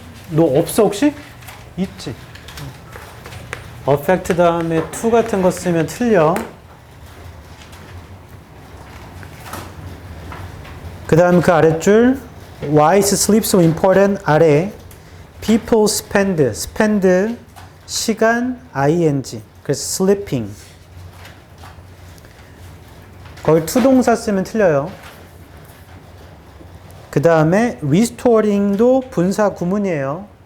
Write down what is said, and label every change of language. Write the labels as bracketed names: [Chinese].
[Korean] 너 없어 혹시? 있지. affect 다음에 to 같은 거 쓰면 틀려. 그 다음 그 아랫줄 [English] Why is sleep so important? [Korean] 아래 [English] people spend [Korean] 시간 ing 그래서 sleeping 거기 to 동사 쓰면 틀려요. 그 다음에 restoring도 분사 구문이에요.